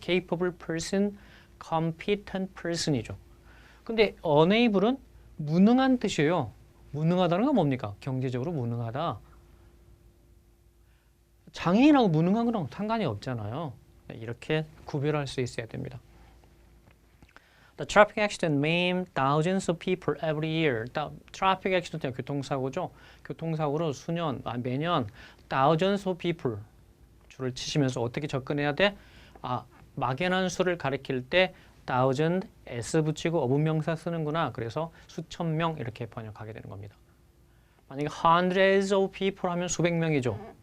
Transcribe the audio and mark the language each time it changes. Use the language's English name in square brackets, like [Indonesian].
[English] capable person, competent person이죠. [Korean] 근데 unable은 무능한 뜻이에요. 무능하다는 건 뭡니까? 경제적으로 무능하다. 장애인하고 무능한 거랑 상관이 없잖아요. 이렇게 구별할 수 있어야 됩니다. [English] The traffic accident maimed thousands of people every year. [Korean] 트래픽 액시던트는 교통사고죠. 교통사고로 매년 [English] thousands of people [Korean] 줄을 치시면서 어떻게 접근해야 돼? 막연한 수를 가리킬 때 thousand s 붙이고 어분명사 쓰는구나. 그래서 수천 명 이렇게 번역하게 되는 겁니다. 만약에 [English] hundreds of people [Korean] 하면 수백 명이죠.